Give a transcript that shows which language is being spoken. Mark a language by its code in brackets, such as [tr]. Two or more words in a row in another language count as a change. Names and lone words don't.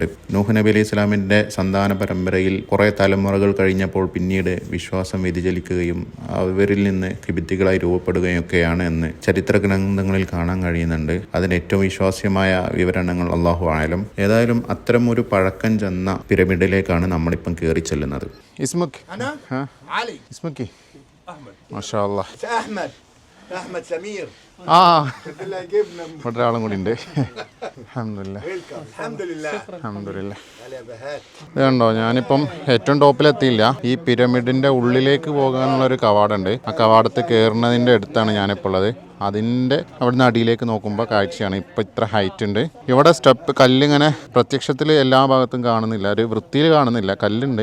[ml] നൂഹ് നബി അലൈഹി സ്വലാമിൻ്റെ സന്താന പരമ്പരയിൽ കുറേ തലമുറകൾ കഴിഞ്ഞപ്പോൾ പിന്നീട് വിശ്വാസം വ്യതിചലിക്കുകയും അവരിൽ നിന്ന് ഖിബ്തികളായി രൂപപ്പെടുകയും ഒക്കെയാണ് എന്ന് ചരിത്ര ഗ്രന്ഥങ്ങളിൽ കാണാൻ കഴിയുന്നുണ്ട്. അതിന് ഏറ്റവും വിശ്വാസ്യമായ വിവരണങ്ങൾ [ar] الله أعلم. [ml] ഏതായാലും അത്തരം ഒരു പഴക്കം ചെന്ന പിരമിഡിലേക്കാണ് നമ്മളിപ്പം കയറി ചെല്ലുന്നത്. [ar] اسمك؟ أنا؟ ها؟ علي. اسمك ايه؟ أحمد. ما شاء الله. أحمد سمير. شفت الله جبنا. [ml] ഒരാളും കൂടി ഉണ്ട്. അൽഹംദുലില്ലാ. [ar] الحمد لله. അൽഹംദുലില്ലാ. يا بهات. [ml] ഇതുണ്ടോ, ഞാനിപ്പം ഏറ്റവും ടോപ്പിലെത്തിയില്ല. ഈ പിരമിഡിൻ്റെ ഉള്ളിലേക്ക് പോകാനുള്ളൊരു കവാടമുണ്ട്. ആ കവാടത്ത് കയറുന്നതിൻ്റെ അടുത്താണ് ഞാനിപ്പോൾ ഉള്ളത്. അതിൻ്റെ അവിടുന്ന് അടിയിലേക്ക് നോക്കുമ്പോൾ കാഴ്ചയാണ്. ഇപ്പം ഇത്ര ഹൈറ്റ് ഉണ്ട്. ഇവിടെ സ്റ്റെപ്പ് കല്ലിങ്ങനെ പ്രത്യക്ഷത്തിൽ എല്ലാ ഭാഗത്തും കാണുന്നില്ല, ഒരു വൃത്തിയിൽ കാണുന്നില്ല, കല്ലുണ്ട്.